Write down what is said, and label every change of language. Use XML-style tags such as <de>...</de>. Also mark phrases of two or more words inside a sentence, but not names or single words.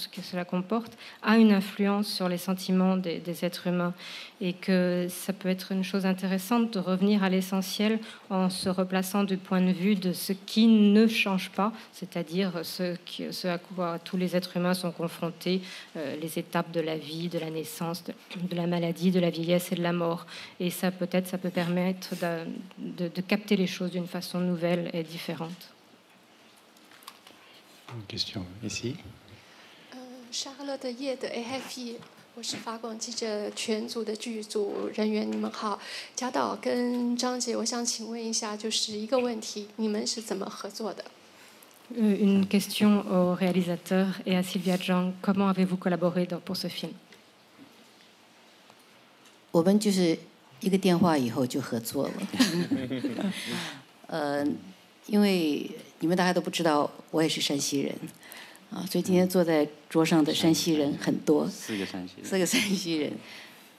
<fr>ce que cela comporte, a une influence sur les sentiments des êtres humains et que ça peut être une chose intéressante de revenir à l'essentiel en se replaçant du point de vue de ce qui ne change pas, c'est-à-dire ce à quoi tous les êtres humains sont confrontés, les étapes de la vie, de la naissance, de la maladie, de la vieillesse et de la mort. Et ça peut permettre de capter les choses d'une façon nouvelle et différente. Une question ici. Charlotte Ye de AFP，</fr> <zh>我是法广记者全组的剧组人员，你们好。贾导跟张姐，我想请问一下，就是一个问题，你们是怎么合作的？</zh> <fr>Une question au réalisateur et à Sylvia Zhang. Comment avez-vous collaboré pour ce film?</fr> <zh>我们就是一个电话以后就合作了。因为你们大家都不知道，我也是山西人，所以今天坐在桌上的山西人很多，4个山西人。</zh>